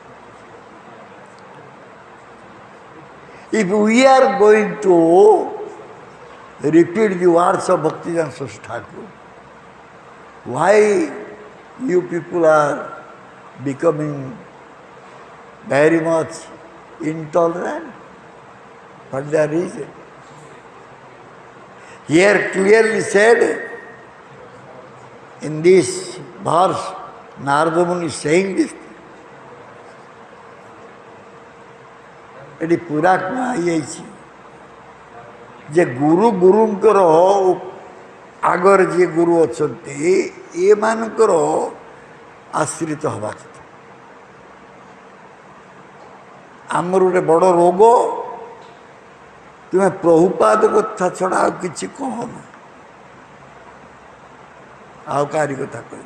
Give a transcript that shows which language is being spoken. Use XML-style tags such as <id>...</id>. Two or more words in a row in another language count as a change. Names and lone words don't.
<en>If we are going to repeat the words of Bhaktivedanta Saraswati Thakur, why you people are becoming very much intolerant? What the reason? Here clearly said in this verse, Narada Muni is saying this.</en> <or>ଏଠି ପୁରା କୁହାଯାଇଛି ଯେ ଗୁରୁ ଗୁରୁଙ୍କର ଆଗରେ ଯିଏ ଗୁରୁ ଅଛନ୍ତି ଏମାନଙ୍କର ଆଶ୍ରିତ ହେବା କଥା। ଆମର ଗୋଟେ ବଡ଼ ରୋଗ, ତୁମେ ପ୍ରଭୁପାଦ କଥା ଛଡ଼ା ଆଉ କିଛି କହନା, ଆଉ କାହାରି କଥା କହିବ।</or>